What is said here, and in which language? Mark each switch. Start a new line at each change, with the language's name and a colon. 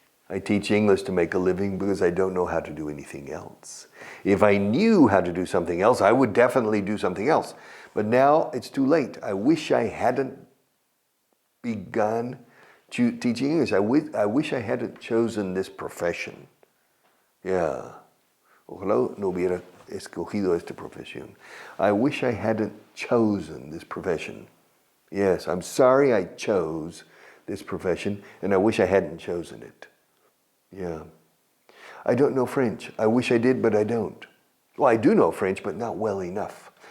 English: I teach English to make a living because I don't know how to do anything else. If I knew how to do something else, I would definitely do something else. But now it's too late. I wish I hadn't begun teaching English. I wish I hadn't chosen this profession. Yeah.
Spanish: Ojalá no hubiera escogido esta profesión.
English: I wish I hadn't chosen this profession. Yes, I'm sorry I chose this profession, and I wish I hadn't chosen it. Yeah. I don't know French. I wish I did, but I don't. Well, I do know French, but not well enough.